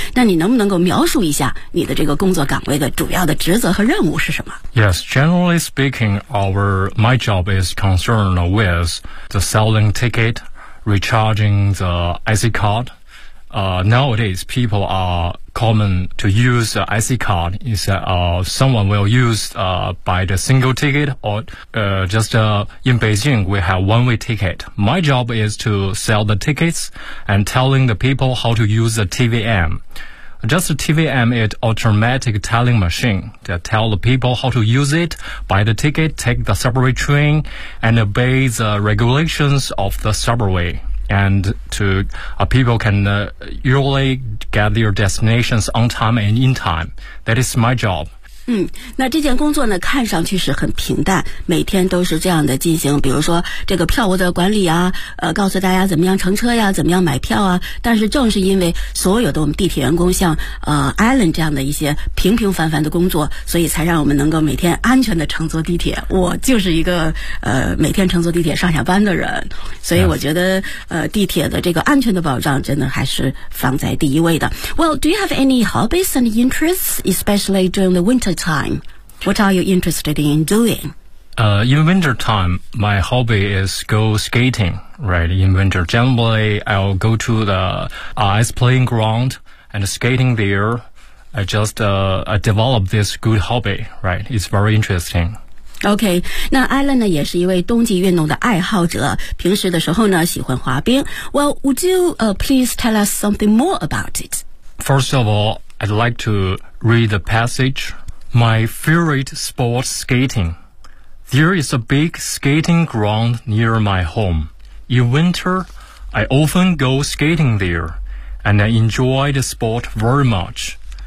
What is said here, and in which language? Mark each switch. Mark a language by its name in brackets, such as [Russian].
[Chinese] 那你能不能够描述一下你的这个工作岗位的主要的职责和任务是什么？ [English] Yes, generally speaking, my job is concerned with the selling ticket, recharging the IC card. Nowadays, people are common to use the IC card. Is that someone will use buy the single ticket or in Beijing we have one-way ticket. My job is to sell the tickets and telling the people how to use the TVM. Just the TVM is automatic telling machine that tell the people how to use it, buy the ticket, take the subway train, and obey the regulations of the subway. And to people can usually get their destinations on time and in time. That is my job. [Chinese] 那这件工作呢，看上去是很平淡，每天都是这样的进行，比如说这个票务的管理啊，告诉大家怎么样乘车呀，怎么样买票啊。但是正是因为所有的我们地铁员工像Alan 这样的一些平平凡凡的工作，所以才让我们能够每天安全的乘坐地铁。我就是一个每天乘坐地铁上下班的人，所以我觉得地铁的这个安全的保障真的还是放在第一位的。 [English] Well, do you have any hobbies and interests, especially during the winter? Time. What are you interested in doing? In winter time, my hobby is go skating, right? In winter, generally, I'll go to the ice playing ground and skating there. I just developed this good hobby, right? It's very interesting. [Chinese] OK, 那 Alan 呢也是一位冬季运动的爱好者，平时的时候呢喜欢滑冰。 [English] Well, would you please tell us something more about it? First of all, I'd like to read the passage. My favorite sport, skating. There is a big skating ground near my home. In winter, I often go skating there, and I enjoy the sport very much.